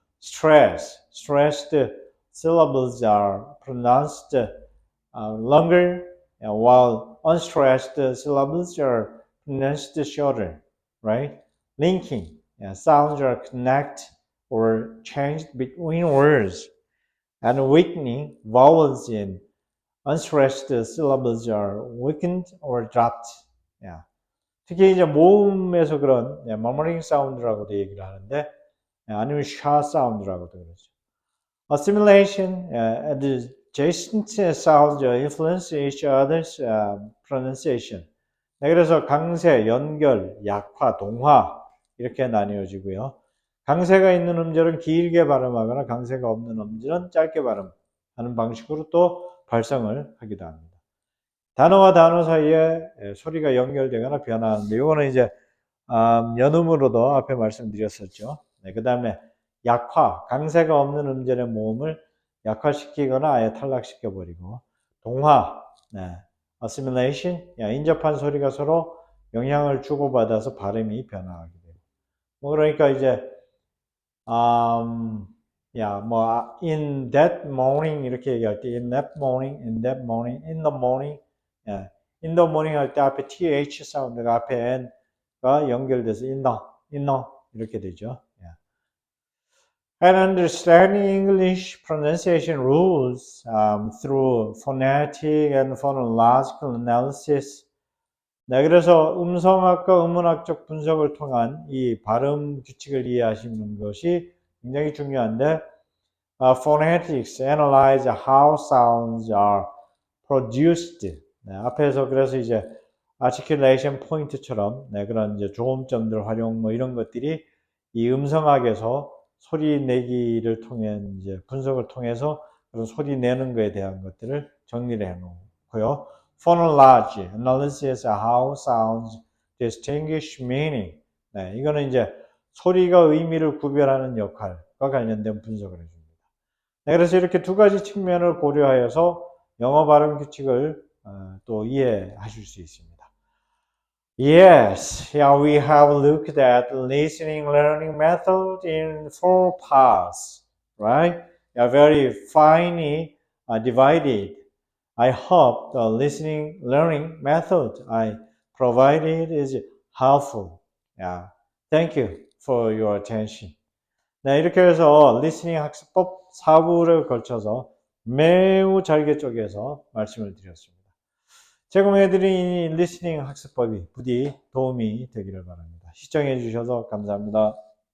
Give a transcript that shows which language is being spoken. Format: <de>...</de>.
<en>Stressed syllables are pronounced longer, while unstressed syllables are pronounced shorter, right? Linking, sounds are connected or changed between words, and weakening vowels in unstressed syllables are weakened or dropped.</en> <ko>특히 이제 모음에서 그런 머머링 사운드라고도 얘기를 하는데 아니면 샤 사운드라고도 그러죠.</ko> <en>Assimilation, adjacent sounds influence each other's pronunciation.</en> <ko>그래서 강세, 연결, 약화, 동화 이렇게 나뉘어지고요. 강세가 있는 음절은 길게 발음하거나 강세가 없는 음절은 짧게 발음하는 방식으로 또 발성을 하기도 합니다. 단어와 단어 사이에 소리가 연결되거나 변화하는데 이거는 이제 연음으로도 앞에 말씀드렸었죠. 그 다음에 약화, 강세가 없는 음절의 모음을 약화시키거나 아예 탈락시켜버리고 동화, assimilation, 인접한 소리가 서로 영향을 주고받아서 발음이 변화하게 돼요. 뭐 그러니까 이제 뭐 in that morning 이렇게 얘기할 때 in that morning, in that morning, in the morning, in the morning 할 때 앞에 th 사운드가 앞에 n가 연결돼서 in the 이렇게 되죠.</ko> <en>And understanding English pronunciation rules through phonetic and phonological analysis.</en> <ko>그래서 음성학과 음운학적 분석을 통한 이 발음 규칙을 이해하시는 것이 굉장히 중요한데,</ko> <en>phonetics analyze how sounds are produced.</en> <ko>앞에서 그래서 이제 articulation point처럼 그런 이제 조음점들 활용 뭐 이런 것들이 이 음성학에서 소리 내기를 통해 이제 분석을 통해서 그런 소리 내는 거에 대한 것들을 정리를 해 놓고요.</ko> <en>Phonology, analysis of how sounds distinguish meaning.</en> <ko>이거는 이제 소리가 의미를 구별하는 역할과 관련된 분석을 해줍니다. 그래서 이렇게 두 가지 측면을 고려하여서 영어 발음 규칙을 또 이해하실 수 있습니다.</ko> <en>Yes, we have looked at listening learning method in 4 parts, right? Very finely divided. I hope the listening learning method I provided is helpful. Thank you for your attention.</en> <ko>이렇게 해서 리스닝 학습법 4부를 걸쳐서 매우 잘게 쪼개서 말씀을 드렸습니다. 제공해드린 이 리스닝 학습법이 부디 도움이 되기를 바랍니다. 시청해 주셔서 감사합니다.</ko>